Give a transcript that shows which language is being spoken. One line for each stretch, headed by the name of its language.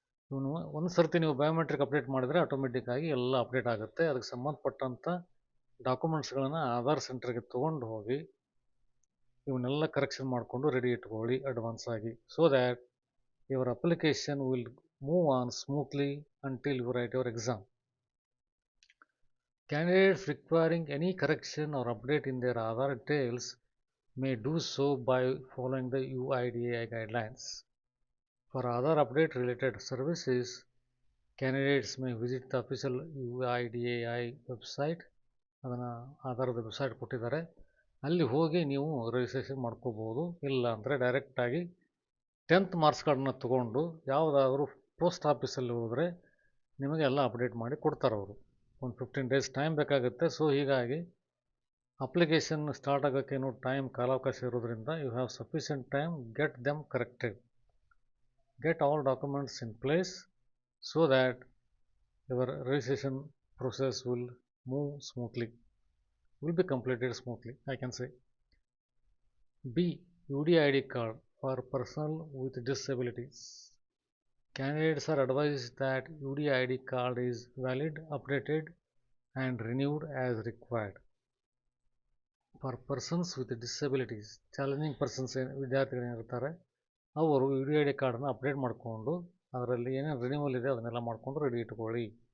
Kannada: ಇವನು ಒಂದು ಸರ್ತಿ ನೀವು ಬಯೋಮೆಟ್ರಿಕ್ ಅಪ್ಡೇಟ್ ಮಾಡಿದರೆ ಆಟೋಮೆಟಿಕ್ಕಾಗಿ ಎಲ್ಲ ಅಪ್ಡೇಟ್ ಆಗುತ್ತೆ. ಅದಕ್ಕೆ ಸಂಬಂಧಪಟ್ಟಂಥ ಡಾಕ್ಯುಮೆಂಟ್ಸ್ಗಳನ್ನು ಆಧಾರ್ ಸೆಂಟರ್ಗೆ ತೊಗೊಂಡು ಹೋಗಿ ಇವನ್ನೆಲ್ಲ ಕರೆಕ್ಷನ್ ಮಾಡಿಕೊಂಡು ರೆಡಿ ಇಟ್ಕೊಳ್ಳಿ ಅಡ್ವಾನ್ಸ್ ಆಗಿ.
English: So that your application will move on smoothly until you write your exam. Candidates requiring any correction or update in their Aadhaar details may do so by following the UIDAI guidelines. For Aadhaar update related services, candidates may visit the official UIDAI website.
Kannada: ಅದನ್ನು ಆಧಾರದ website ಕೊಟ್ಟಿದ್ದಾರೆ, ಅಲ್ಲಿ ಹೋಗಿ ನೀವು registration ಮಾಡ್ಕೋಬೋದು. ಇಲ್ಲ ಅಂದರೆ ಡೈರೆಕ್ಟಾಗಿ 10th ಮಾರ್ಕ್ಸ್ ಕಾರ್ಡನ್ನ ತೊಗೊಂಡು ಯಾವುದಾದ್ರೂ ಪೋಸ್ಟ್ ಆಫೀಸಲ್ಲಿ ಹೋದರೆ ನಿಮಗೆ ಎಲ್ಲ ಅಪ್ಡೇಟ್ ಮಾಡಿ ಕೊಡ್ತಾರೆ ಅವರು. ಒಂದು 15 days ಟೈಮ್ ಬೇಕಾಗುತ್ತೆ. ಸೊ ಹೀಗಾಗಿ ಅಪ್ಲಿಕೇಶನ್ ಸ್ಟಾರ್ಟ್ ಆಗೋಕ್ಕೇನು ಟೈಮ್ ಕಾಲಾವಕಾಶ ಇರೋದ್ರಿಂದ
English: You have sufficient time, get them corrected, get all documents in place so that your registration process will move smoothly, will be completed smoothly, I can say. B. UDID card for personnel with disabilities. Candidates are advised that UDID card is valid, updated and renewed as required. For persons with disabilities,
Kannada: challenging persons ವಿದ್ಯಾರ್ಥಿಗಳೇನಿರ್ತಾರೆ ಅವರು UDID ಕಾರ್ಡನ್ನು update ಮಾಡಿಕೊಂಡು ಅದರಲ್ಲಿ ಏನೇನು renewal ಇದೆ ಅದನ್ನೆಲ್ಲ ಮಾಡಿಕೊಂಡು ready ಇಟ್ಕೊಳ್ಳಿ.